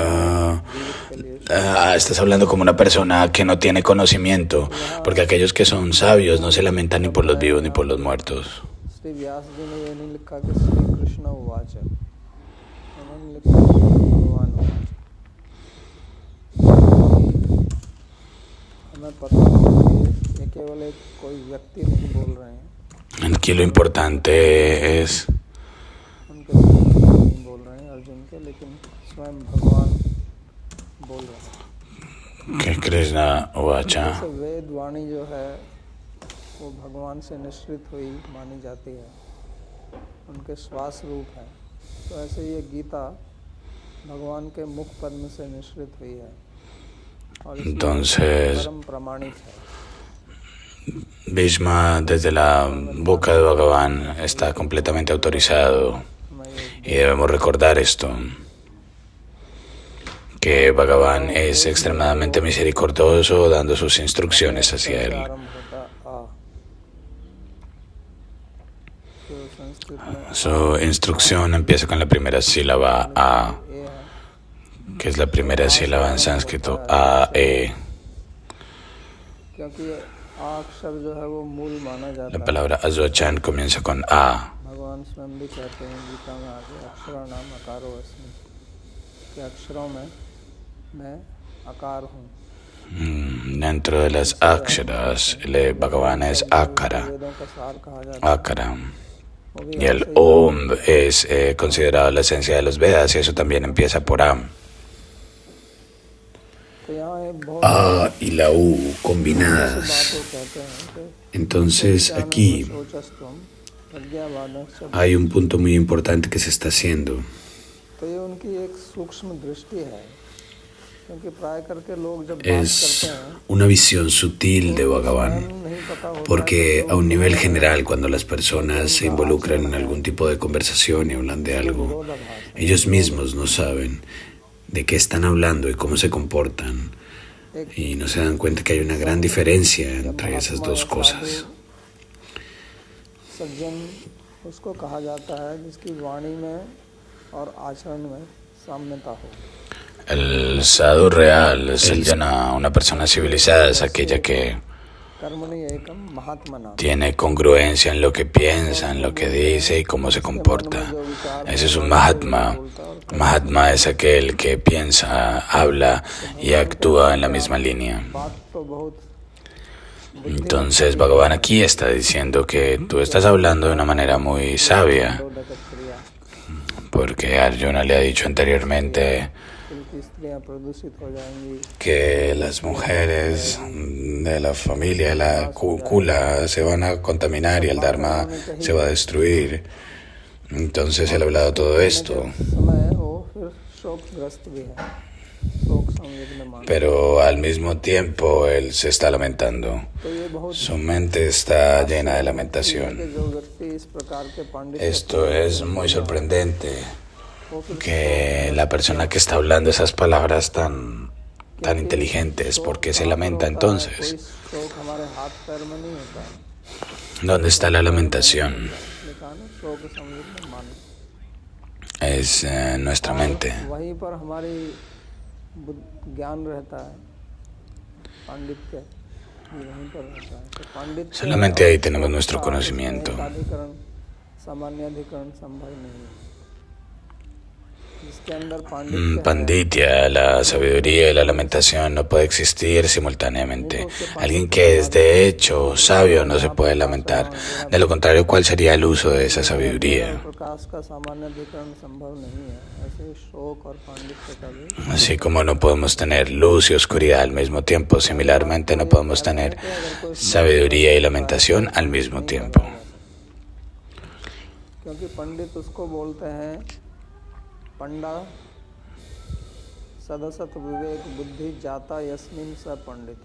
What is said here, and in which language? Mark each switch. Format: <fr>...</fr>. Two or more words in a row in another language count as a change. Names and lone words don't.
<es>estás hablando como una persona que no tiene conocimiento, porque aquellos que son sabios no se lamentan ni por los vivos ni por los muertos.</es> <hi>श्री व्यास जी ने ये नहीं लिखा कि</hi> <sa>श्री कृष्ण उवाच</sa> <hi>उन्होंने लिखा कि</hi> <sa>भगवान उवाच</sa> <hi>हमें पता है कि ये केवल एक कोई व्यक्ति नहीं बोल रहे हैं</hi> <es>Aquí lo importante es</es> <hi>उनके नहीं बोल रहे हैं अर्जुन के लेकिन स्वयं भगवान बोल रहे हैं</hi> <es>que Krishna Uvacha,</es> <hi>जैसे वेद वाणी जो है वो भगवान से निश्रित हुई मानी जाती है उनके श्वास रूप है तो ऐसे ये गीता भगवान के मुख पद्म से निश्रित हुई है और इसलिए</hi> <es>entonces</es> <hi>परम प्रमाणिक है</hi> <es>Bhishma desde la boca de Bhagavan está completamente autorizado y debemos recordar esto, que Bhagavan es extremadamente misericordioso dando sus instrucciones hacia él. Su instrucción empieza con la primera sílaba A, que es la primera sílaba en sánscrito, A, E.</es> <hi>क्योंकि अक्षर जो है वो मूल माना जाता</hi> <es>La</es> <hi>है</hi> <es>palabra Azwachan comienza con A.</es> <hi>भगवान स्वयं भी कहते हैं गीता में आगे</hi> <sa>अक्षरा नाम अकारो अस्मि</sa> <hi>कि अक्षरों में मैं आकार हूँ</hi> <es>Dentro de las aksharas, el Bhagavan es Akara.</es> <hi>वेदों का सार कहा जाता है</hi> <es>Akara. Y el Om es considerado la esencia de los Vedas y eso también empieza por A.</es> <hi>तो यहाँ एक बहुत</hi> <es>A y la U combinadas.</es> <hi>बात वो कहते हैं कि</hi> <es>Entonces aquí</es> <sa>सोचस्तुम प्रज्ञावादश्च</sa> <es>hay un punto muy importante que se está haciendo.</es> <hi>तो ये उनकी एक सूक्ष्म दृष्टि है क्योंकि प्राय करके लोग जब बात</hi> <es>Es</es> <hi>करते हैं</hi> <es>una visión sutil de Bhagavan.</es> <hi>नहीं पता होता</hi> <es>Porque a un nivel general, cuando las personas se involucran en algún tipo de conversación y hablan de algo, ellos mismos no saben de qué están hablando y cómo se comportan. Y no se dan cuenta que hay una gran diferencia entre esas dos cosas.</es> <hi>सज्जन उसको कहा जाता है जिसकी वाणी में और आचरण में साम्यता हो</hi> <es>El sadhu real, una persona civilizada, es aquella que</es> <sa>कर्मणि एकम महात्मना</sa> <es>tiene congruencia en lo que piensa, en lo que dice y cómo se comporta. Ese es un Mahatma. Mahatma es aquel que piensa, habla y actúa en la misma línea.</es> <hi>बात तो बहुत</hi> <es>Entonces Bhagavan aquí está diciendo que tú estás hablando de una manera muy sabia,</es> <hi>क्रिया</hi> <es>porque Arjuna le ha dicho anteriormente,</es> <hi>की स्त्रियां प्रदूषित हो जाएंगी,</hi> <es>que las mujeres de la familia de la Kula se van a contaminar y el Dharma se va a destruir. Entonces él ha hablado de todo esto,</es> <hi>समय वो फिर शोकग्रस्त भी है, शोक संवेदन मान।</hi> <es>pero al mismo tiempo él se está lamentando.</es> <hi>तो ये बहुत</hi> <es>Su mente está llena de</es> <hi>कि</hi> <es>lamentación.</es> <hi>जो व्यक्ति इस प्रकार के पांडित</hi> <es>Esto es muy sorprendente,</es> <hi>वो फिर</hi> <es>que la persona que está hablando esas palabras tan inteligentes, ¿por qué se lamenta</es> <hi>कोई</hi> <es>entonces?</es> <hi>शोक हमारे हाथ पैर में नहीं होता है,</hi> <es>¿Dónde está la lamentación?</es> <hi>लिखा ना शोक संवेदन मान।</hi> <es>Es nuestra mente.</es> <hi>वहीं पर हमारी ज्ञान रहता है, पांडित्य वहीं पर रहता है। तो पांडित्य</hi> <es>Solamente ahí tenemos nuestro conocimiento.</es> <hi>एकाधिकरण सामान्याधिकरण संभव नहीं है, जिसके अंदर पांडित्य है,</hi> <es>Panditya, la sabiduría y la lamentación no puede existir simultáneamente. Alguien que es de hecho sabio no se puede lamentar. De lo contrario, ¿cuál sería el uso de esa sabiduría?</es> <hi>प्रकाश का सामान्याधिकरण संभव नहीं है, ऐसे शोक और पांडित्य का भी।</hi> <es>Así como no podemos tener luz y oscuridad al mismo tiempo, similarmente no podemos tener sabiduría y lamentación al mismo tiempo.</es> <hi>क्योंकि पंडित उसको बोलते हैं</hi> <sa>पंडा सदसत विवेक बुद्धि जाता यस्मिन स पंडिता।</sa>